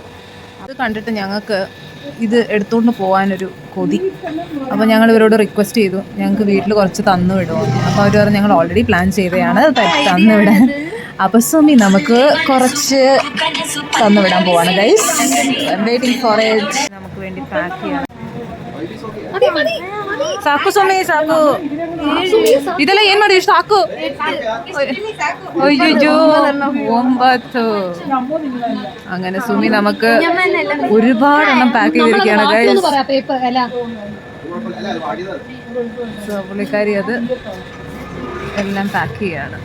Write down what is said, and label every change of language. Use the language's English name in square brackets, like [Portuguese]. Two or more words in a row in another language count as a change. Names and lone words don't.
[Malayalam] അത് കണ്ടിട്ട് ഞങ്ങൾക്ക് ഇത് എടുത്തുകൊണ്ട് പോകാനൊരു കൊതി. അപ്പോൾ ഞങ്ങൾ ഇവരോട് റിക്വസ്റ്റ് ചെയ്തു ഞങ്ങൾക്ക് വീട്ടിൽ കുറച്ച് തന്നു വിടുമോ. അപ്പോൾ അവർ പറഞ്ഞു ഞങ്ങൾ [English] already plan [Malayalam] ചെയ്തതാണ് തന്നു വിടാൻ. അപ്പോൾ സുമി നമുക്ക് കുറച്ച് തന്നു വിടാൻ പോവാണ് ഗൈസ്. [English] waiting for it. [Malayalam] നമുക്ക് വേണ്ടി പാക്ക് ചെയ്യണം. [Kannada] ಸಾಕು ಸುಮಿ ಸಾಕು. ಇದೆಲ್ಲ ಏನ್ ಮಾಡಿ ಸಾಕು. [Malayalam] അയ്യോ 9. അങ്ങനെ സുമി നമുക്ക് ഒരുപാടെണ്ണം പാക്ക് ചെയ്തിരിക്കുകയാണ് ഗൈസ്. പുള്ളിക്കാരി അത് എല്ലാം പാക്ക് ചെയ്യാണ്.